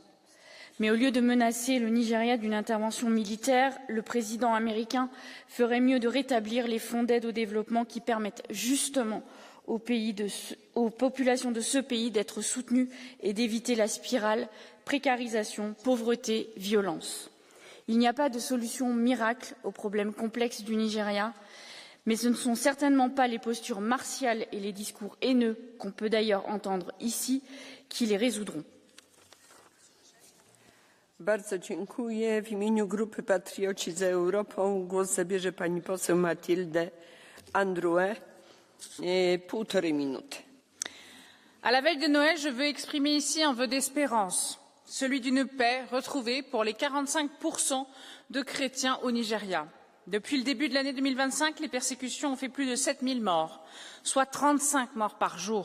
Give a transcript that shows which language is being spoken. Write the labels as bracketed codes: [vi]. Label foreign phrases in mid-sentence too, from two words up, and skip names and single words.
[fr] Mais au lieu de menacer le Nigeria d'une intervention militaire, le président américain ferait mieux de rétablir les fonds d'aide au développement qui permettent justement aux populations de ce pays d'être soutenues et d'éviter la spirale précarisation, pauvreté, violence. Il n'y a pas de solution miracle aux problèmes complexes du Nigeria, mais ce ne sont certainement pas les postures martiales et les discours haineux, qu'on peut d'ailleurs entendre ici, qui les résoudront. [pl] Bardzo dziękuję. W imieniu Grupy Patrioci za Europą głos zabierze pani poseł Mathilde Androuet. 1,5 minuty. [fr] À la veille de Noël, je veux exprimer ici un vœu d'espérance, celui d'une paix retrouvée pour les 45% de chrétiens au Nigeria. Depuis le début de l'année 2025, les persécutions ont fait plus de 7000 morts, soit 35 morts par jour.